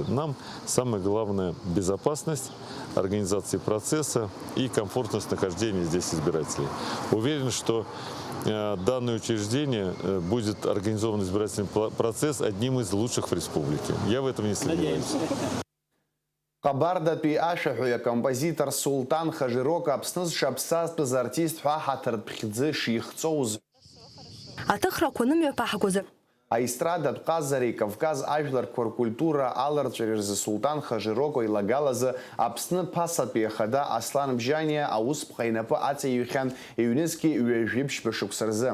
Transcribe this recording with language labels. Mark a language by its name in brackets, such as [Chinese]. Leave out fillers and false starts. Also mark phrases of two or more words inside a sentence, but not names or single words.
[Russian] Нам самое главное – безопасность организации процесса и комфортность нахождения здесь избирателей. Уверен, что данное учреждение будет организован избирательный процесс одним из лучших в республике. Я в этом не сомневаюсь. [Abkhazian] Ҟабардатәи ашәаҳәаҩ композитор Султан Хажирока Аԥсны зшаԥсазтәыз артист ҳәа ҳаҭыртә хьӡы шихҵоуз. Аҭыхрақәа нымҩаԥааҳгозар Аистрада Ҟазареи Кавказ ажәларқәа ркультура аларҵәара рзы Султан Хажироко илагалазы Аԥсны ԥасатәи ахада Аслан Бжьаниа аусԥҟа инапы аҵаиҩхьан иҩнызқьи ҩажәеиԥшьба шықәса рзы.